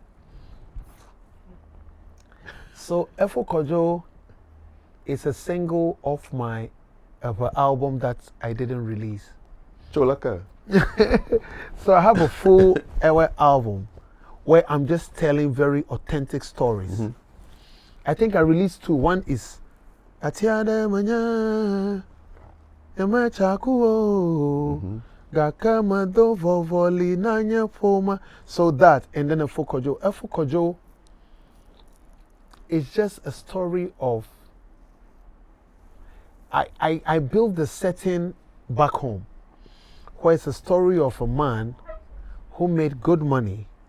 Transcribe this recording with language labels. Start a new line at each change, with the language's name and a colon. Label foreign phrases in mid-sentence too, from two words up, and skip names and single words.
English: So Efo Kojo is a single of my album that I didn't release. Cholaka. So I have a full Ewe album where I'm just telling very authentic stories. I think I released 2. One is Atiade Manya Yama Chakuo Gakama do Vovoli Nanya Poma. So that, and then Efo Kojo. Efo Kojo is just a story of I built the setting back home, where it's a story of a man who made good money